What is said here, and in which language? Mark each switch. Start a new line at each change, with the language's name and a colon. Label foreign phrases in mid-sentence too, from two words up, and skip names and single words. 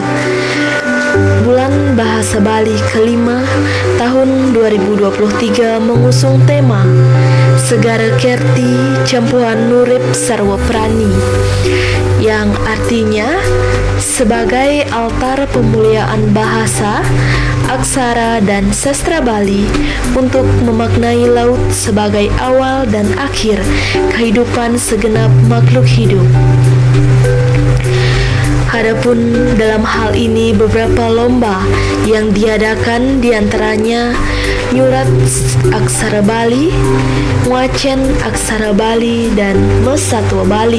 Indonesian: Bulan Bahasa Bali kelima tahun 2023 mengusung tema Segara Kerti Campuhan Nurip Sarwa Prani, yang artinya sebagai altar pemuliaan bahasa, aksara dan sastra Bali untuk memaknai laut sebagai awal dan akhir kehidupan segenap makhluk hidup. Adapun dalam hal ini beberapa lomba yang diadakan diantaranya Nyurat Aksara Bali, Ngwacen Aksara Bali, dan Mesatwa Bali.